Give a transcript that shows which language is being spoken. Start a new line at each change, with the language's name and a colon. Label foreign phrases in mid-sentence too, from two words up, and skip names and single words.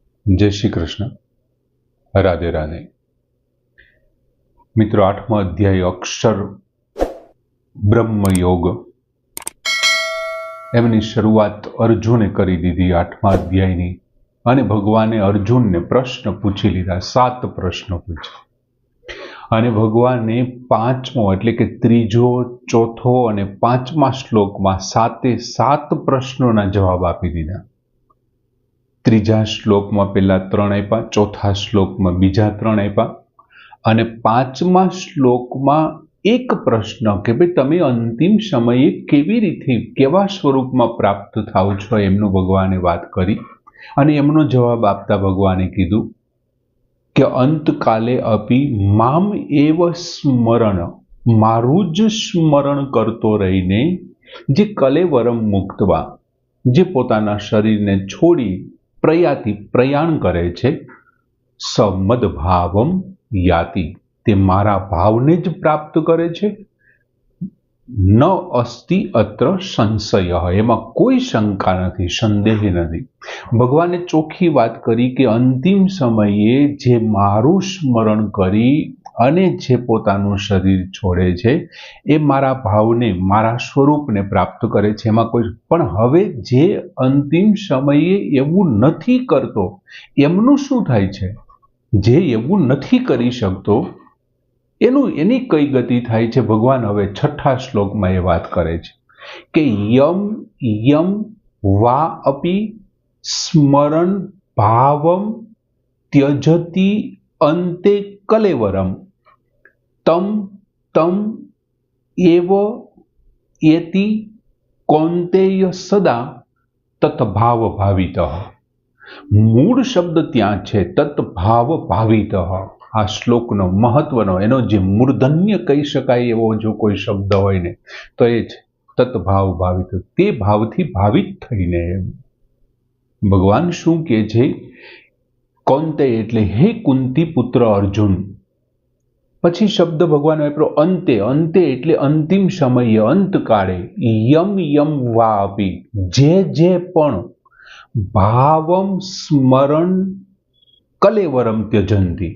Hindi: जय श्री कृष्ण। राधे राधे। मित्रों,
Gujarati: 8મો અધ્યાય અક્ષર બ્રહ્મયોગ એમની શરૂઆત અર્જુને કરી દીધી 8મા અધ્યાયની અને ભગવાને અર્જુનને પ્રશ્ન પૂછી લીધા। 7 પ્રશ્ન પૂછે અને ભગવાને 5મો એટલે કે ત્રીજો, ચોથો અને 5મા શ્લોકમાં 7 પ્રશ્નોના જવાબ આપી દીધા। ત્રીજા શ્લોકમાં પહેલા 3 આપ્યા, ચોથા શ્લોકમાં બીજા 3 આપ્યા અને 5મા શ્લોકમાં એક પ્રશ્ન કે ભાઈ તમે અંતિમ સમયે કેવી રીતે કેવા સ્વરૂપમાં પ્રાપ્ત થાઓ છો એમનો ભગવાને વાત કરી અને એમનો જવાબ આપતા ભગવાને કીધું કે
Sanskrit: अंतकाले अपि माम एव स्मरण,
Gujarati: મારું જ સ્મરણ કરતો રહીને જે
Sanskrit: कलेवरम मुक्तवा,
Gujarati: જે પોતાના શરીરને છોડી પ્રયાણ કરે છે,
Sanskrit: समदभावम याति,
Gujarati: તે મારા ભાવને જ પ્રાપ્ત કરે છે।
Sanskrit: न अस्ति अत्र संशय,
Gujarati: એમાં કોઈ શંકા નથી, સંદેહ નથી। ભગવાને ચોખી બાત કરી કે અંતિમ સમયે જે મારું સ્મરણ કરી અને જે પોતાનું શરીર છોડે છે એ મારા ભાવને, મારા સ્વરૂપને પ્રાપ્ત કરે છે, એમાં કોઈ। પણ હવે જે અંતિમ સમયે એવું નથી કરતો એમનું શું થાય છે? જે એવું નથી કરી શકતો એની કઈ ગતિ થાય છે? ભગવાન હવે 6ઠા શ્લોકમાં એ વાત કરે છે કે
Sanskrit: यम यम वा अपि स्मरण भावम त्यजति अन्ते कलेवरम तम तम एव एति कौन्तेय सदा तत्भाव भावितः।
Gujarati: મૂળ શબ્દ ત્યાં છે
Sanskrit: तत्भाव भावितः।
Gujarati: આ શ્લોકનો મહત્વનો એનો જે મૂર્ધન્ય કહી શકાય એવો જો કોઈ શબ્દ હોય ને તો એ છે
Sanskrit: तत्भाव भावित,
Gujarati: તે ભાવથી ભાવિત થઈને। ભગવાન શું કહે છે? કૌન્તેય એટલે હે કુંતી પુત્ર અર્જુન। પછી શબ્દ ભગવાન વાપરો અંતે, અંતે એટલે અંતિમ સમયે, અંતકાળે।
Sanskrit: यम यम वा अपि,
Gujarati: જે પણ
Sanskrit: भावम स्मरण कलेवरम त्यजंती।